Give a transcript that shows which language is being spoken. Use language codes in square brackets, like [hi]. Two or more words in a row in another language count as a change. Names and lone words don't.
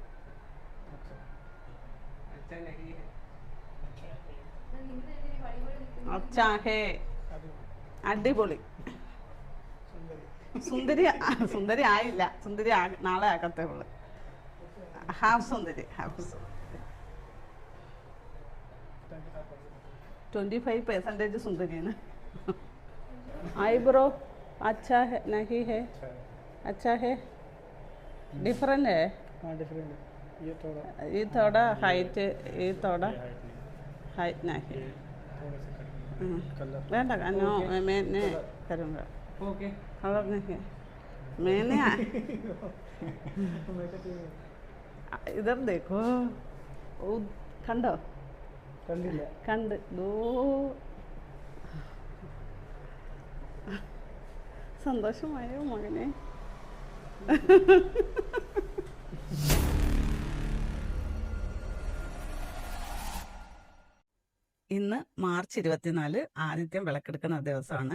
[hi] अच्छा है, [ml] അടിപൊളി. സുന്ദരി സുന്ദരി ആയില്ല, സുന്ദരി നാളെ ആക്കത്തേ ഉള്ളു. ഹാഫ് സുന്ദരി, ഹാഫ് 25% സുന്ദരിയാണ്. [hi] आईब्रो अच्छा है नहीं है? अच्छा है, डिफरेंट है. हाँ डिफरेंट है. ये थोड़ा हाइट, ये थोड़ा हाइट नहीं. വേണ്ട, नो मैंने करूँगा. ओके कलर नहीं मैंने इधर देखो, वो കണ്ടോ? [ml] കണ്ടില്ല. കണ്ട് ദോ സന്തോഷമായോ മകനെ? ഇന്ന് മാർച്ച് 24 ആദിത്യം വിളക്കെടുക്കുന്ന ദിവസമാണ്.